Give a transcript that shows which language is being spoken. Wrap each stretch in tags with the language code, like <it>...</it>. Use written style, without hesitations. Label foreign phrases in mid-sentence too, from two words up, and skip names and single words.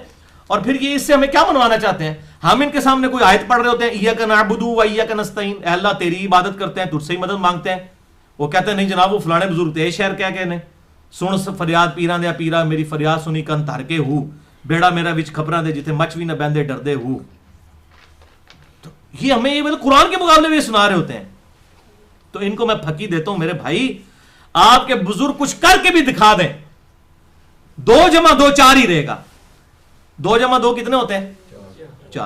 <ur>اور پھر یہ اس سے ہمیں کیا منوانا چاہتے ہیں؟ ہم ان کے سامنے کوئی آیت پڑھ رہے ہوتے ہیں</ur> <ar>ایاک نعبد و ایاک نستعین,</ar> <ur>اے اللہ تیری عبادت کرتے ہیں, تجھ سے ہی مدد مانگتے ہیں. وہ کہتے ہیں نہیں جناب وہ فلانے بزرگ تھے شہر کیا کہنے,</ur> <pa>سن فریاد پیراں دیا پیرا, میری فریاد سنی کن تھر کے ہو, بیڑا میرا وچ خبراں دے جتھے مچ وی نہ بہندے ڈردے ہو.</pa> <ur>تو یہ ہمیں یہ قرآن کے مقابلے میں سنا رہے ہوتے ہیں. تو ان کو میں پھکی دیتا ہوں میرے بھائی, آپ کے بزرگ کچھ کر کے بھی دکھا دیں, 2 + 2 4 ہی رہے گا. 2 + 2 کتنے ہوتے ہیں؟ 4.</ur>